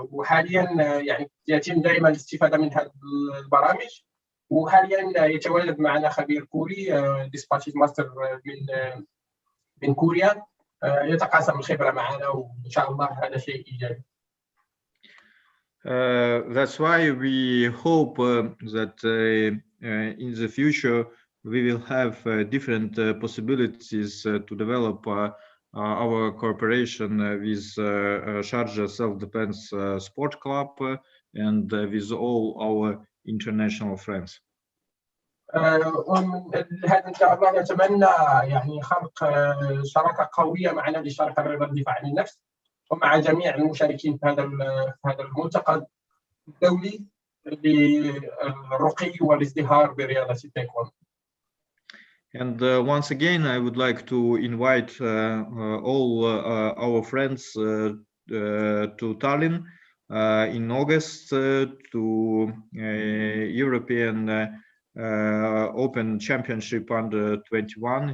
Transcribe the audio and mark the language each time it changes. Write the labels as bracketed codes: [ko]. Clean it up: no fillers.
[ar] وحاليا يعني يتم دائما الاستفادة من هذه البرامج، وحاليا يتواجد معنا خبير كوري ديسباتش ماستر من كوريا يتقاسم الخبرة معنا، وإن شاء الله هذا شيء إيجابي. [en] That's why we hope that in the future we will have different possibilities to develop our cooperation with Sharjah Self-Defense Sport Club and with all our international friends. [ar] ومن هذا إن شاء الله نتمنى يعني خلق شراكة قوية مع نادي الشارقة لرياضة الدفاع عن النفس ومع جميع المشاركين في هذا الملتقى الدولي للرقي والازدهار برياضة التايكوندو. [en] And once again, I would like to invite all our friends to Tallinn in August to European Open Championship under 21.